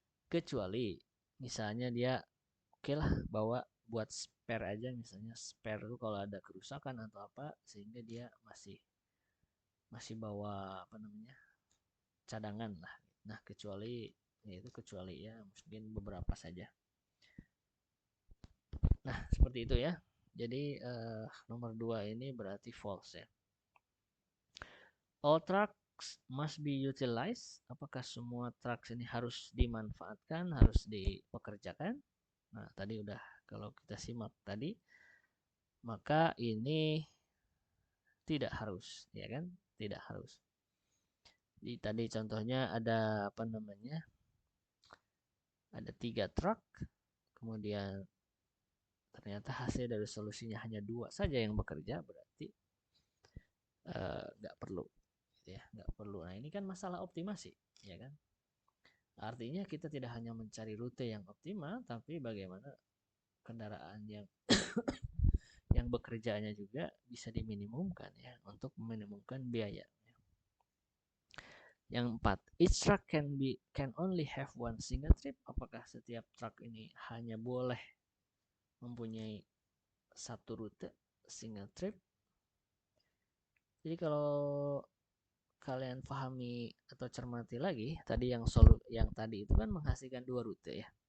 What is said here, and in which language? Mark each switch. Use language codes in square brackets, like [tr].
[id] Kecuali misalnya dia oke lah bawa buat spare aja, misalnya spare itu kalau ada kerusakan atau apa, sehingga dia masih masih bawa apa namanya, cadangan lah. Nah, kecuali ya itu, kecuali ya mungkin beberapa saja. Nah, seperti itu ya. Jadi nomor 2 ini berarti false ya. [en] All trucks must be utilized. [id] Apakah semua trucks ini harus dimanfaatkan, harus dipekerjakan? Nah, tadi udah, kalau kita simak tadi, maka ini tidak harus, ya kan? Tidak harus. Jadi tadi contohnya ada apa namanya? Ada 3 truk, kemudian ternyata hasil dari solusinya hanya 2 saja yang bekerja, berarti nggak perlu, gitu ya, nggak perlu. Nah, ini kan masalah optimasi, ya kan? Artinya kita tidak hanya mencari rute yang optimal, tapi bagaimana kendaraan yang bekerjanya juga bisa diminimumkan ya, untuk meminimumkan biaya. Yang 4, [en] each truck can only have one single trip. [id] Apakah setiap truk ini hanya boleh mempunyai satu rute, single trip? Jadi kalau kalian pahami atau cermati lagi, tadi yang tadi itu kan menghasilkan 2 rute ya.